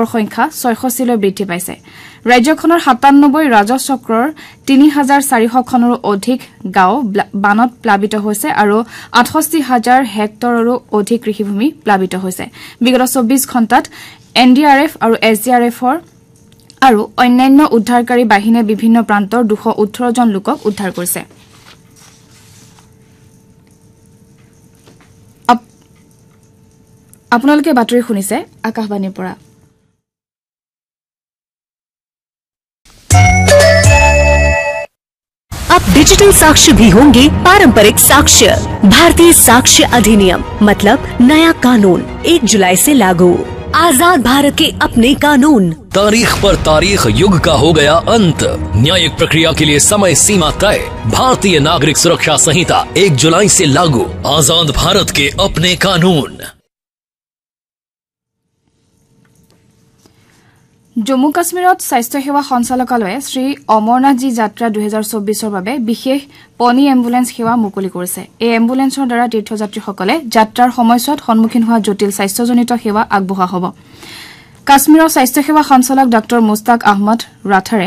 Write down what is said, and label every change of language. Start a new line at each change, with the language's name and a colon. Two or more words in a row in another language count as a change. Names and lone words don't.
Assamese: সংখ্যা 66 লৈ বৃদ্ধি পাইছে ৰাজ্যখনৰ 97 ৰাজহ চক্ৰৰ 3400 খনৰো অধিক গাঁও বানত প্লাবিত হৈছে আৰু 68000 হেক্টৰৰো অধিক কৃষিভূমি প্লাবিত হৈছে বিগত 24 ঘণ্টাত এনডিআৰএফ আৰু এছডিআৰএফৰ আৰু অন্যান্য উদ্ধাৰকাৰী বাহিনীয়ে বিভিন্ন প্ৰান্তৰ 218 জন লোকক উদ্ধাৰ কৰিছে আপোনালোকে বাতৰি শুনিছে আকাশবাণীৰ পৰা
Hindi: अब डिजिटल साक्ष्य भी होंगे पारंपरिक साक्ष्य भारतीय साक्ष्य अधिनियम मतलब नया कानून 1 जुलाई से लागू आजाद भारत के अपने कानून तारीख पर तारीख युग का हो गया अंत न्यायिक प्रक्रिया के लिए समय सीमा तय भारतीय नागरिक सुरक्षा संहिता 1 जुलाई से लागू आजाद भारत के अपने कानून
Assamese: জম্মু কাশ্মীৰত স্বাস্থ্য সেৱা সঞ্চালকালয়ে শ্ৰী অমৰনাথজী যাত্ৰা 2024ৰ বাবে বিশেষ
English: pony ambulance
Assamese: সেৱা মুকলি কৰিছে এই এম্বুলেন্সৰ দ্বাৰা তীৰ্থযাত্ৰীসকলে যাত্ৰাৰ সময়ছোৱাত সন্মুখীন হোৱা জটিল স্বাস্থ্যজনিত সেৱা আগবঢ়োৱা হ'ব কাশ্মীৰৰ স্বাস্থ্য সেৱা সঞ্চালক ডক্টৰ মুস্তাক আহমদ ৰাথাৰে